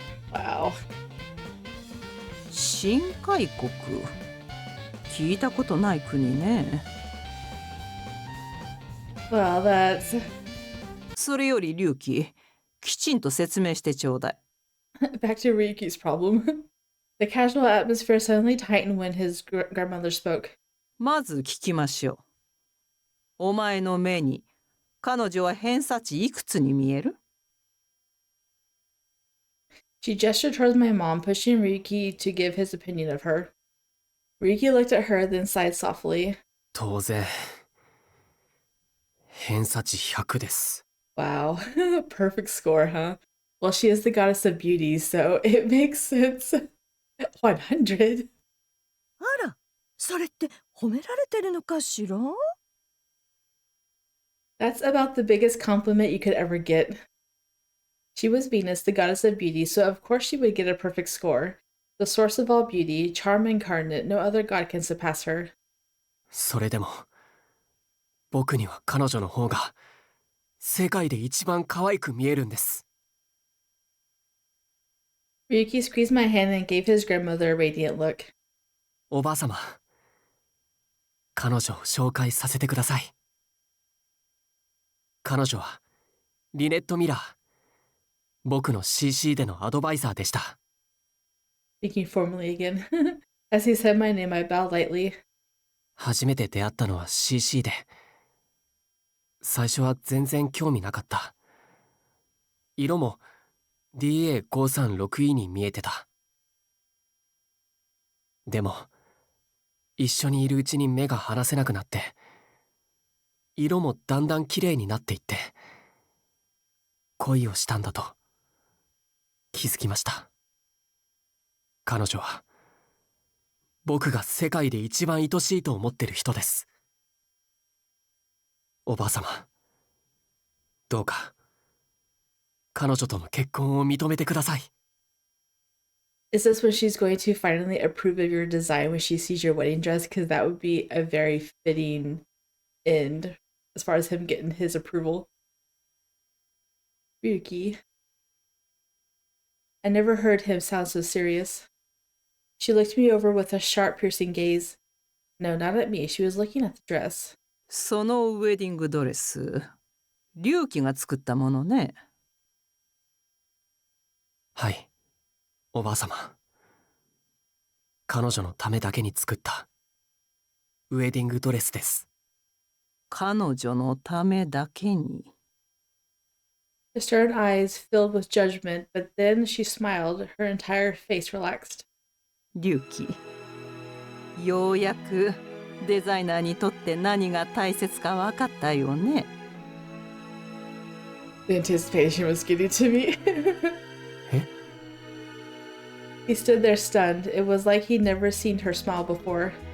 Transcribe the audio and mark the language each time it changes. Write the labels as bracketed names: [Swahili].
[English] Wow. [Japanese] 新海国、聞いたことない国ね。 [English] Well, that's... [Japanese] それより龍騎、きちんと説明してちょうだい。 [English] Back to Ryuki's problem. The casual atmosphere suddenly tightened when his grandmother spoke. [Japanese] まず聞きましょう。お前の目に彼女は偏差値いくつに見える？ [English] She gestured towards my mom, pushing Ryuki to give his opinion of her. Ryuki looked at her, then sighed softly. [Japanese] 当然偏差値100です。 [English] Wow, perfect score, huh? Well, she is the goddess of beauty, so it makes sense. 100? [Japanese] あら、それって褒められてるのかしら？ [English] That's about the biggest compliment you could ever get. She was Venus, the goddess of beauty, so of course she would get a perfect score. The source of all beauty, charm incarnate, no other god can surpass her. [Japanese] それでも僕には彼女の方が世界で一番可愛く見えるんです。 [English] Ryuki squeezed my hand and gave his grandmother a radiant look. [Japanese] おばあ様、彼女を紹介させてください。彼女はリネット・ミラー、僕の CC でのアドバイザーでした。 [English] Speaking formally again. As he said my name, I bowed lightly. [Japanese] 初めて出会ったのは CC で、最初は全然興味なかった。色も DA536E に見えてた。でも一緒にいるうちに目が離せなくなって、色もだんだん綺麗になっていって、恋をしたんだと気づきました。彼女は僕が世界で一番愛しいと思ってる人です。おばあ様、どうか彼女との結婚を認めてください。 [English] Is this when she's going to finally approve of your design when she sees your wedding dress? Because that would be a very fitting end as far as him getting his approval. Ryuki. I never heard him sound so serious. She looked me over with a sharp, piercing gaze. No, not at me. She was looking at the dress. [Japanese] そのウェディングドレス、龍騎が作ったものね。はい、おばあ様。彼女のためだけに作ったウェディングドレスです。彼女のためだけに。 [English] The stern eyes filled with judgment, but then she smiled. Her entire face relaxed. [Japanese] 龍騎、ようやくデザイナーにとって何が大切か分かったよね。 [English] The anticipation was getting to me. [Japanese] え？ [English] He stood there stunned. It was like he'd never seen her smile before.